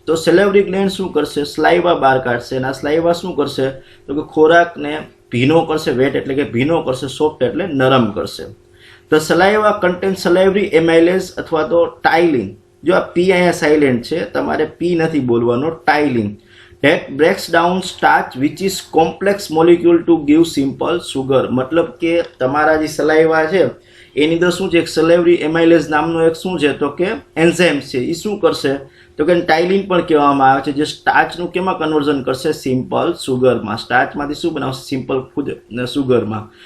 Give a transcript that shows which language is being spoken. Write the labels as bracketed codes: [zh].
[gu] તો સેલેવરી ગ્લેન્ડ શું કરશે? સ્લાઇવા બહાર કાઢશે. અને આ સ્લાઇવા શું કરશે? તો કે ખોરાકને ભીનો કરશે. વેટ એટલે કે ભીનો કરશે, સોફ્ટ એટલે નરમ કરશે. [en] the saliva contain salivary amylase [gu] અથવા તો ટાઇલિન. જો આ પી અહીંયા સાયલેન્ટ છે, તમારે પી નથી બોલવાનો. [en] Ptyalin that breaks down starch which is complex molecule to give simple sugar. [gu] મતલબ કે તમારા જે સલાઈવા છે એની અંદર શું છે? એક સલેવરી એમાઇલેઝ નામનો એક શું છે? તો કે એન્ઝાઇમ છે. એ શું કરશે? તો કે ટાઇલિન પણ કહેવામાં આવે છે, જે સ્ટાર્ચનું કેમાં કન્વર્ઝન કરશે? સિમ્પલ સુગરમાં. સ્ટાર્ચમાંથી શું બનાવશે? Simple food સુગરમાં.